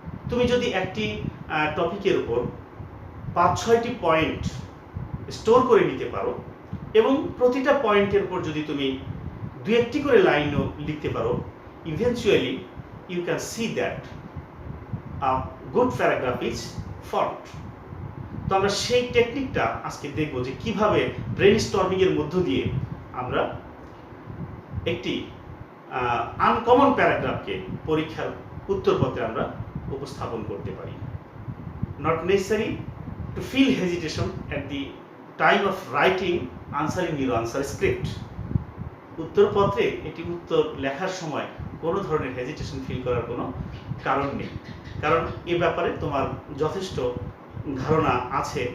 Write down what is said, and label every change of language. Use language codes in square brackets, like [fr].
[bn] তুমি যদি একটি টপিকের উপর 5-6টি পয়েন্ট স্টোর করে নিতে পারো এবং প্রতিটা পয়েন্টের উপর যদি তুমি 2-1টি করে লাইনও লিখতে পারো, [en] eventually you can see that a good paragraph is formed. [bn] তো আমরা সেই টেকনিকটা আজকে দেখব যে কিভাবে ব্রেইনস্টর্মিং এর মধ্য দিয়ে আমরা একটি আনকমন প্যারাগ্রাফকে পরীক্ষার উত্তরপত্রে আমরা উপস্থাপন করতে পারি। [en] Not necessary to feel hesitation at the time of writing answering your answer script. [bn] উত্তরপত্রে এটি উত্তর লেখার সময় কোনো ধরনের হেজিটেশন ফিল করার কোনো কারণ নেই, কারণ এ ব্যাপারে তোমার যথেষ্ট ধারণা আছে।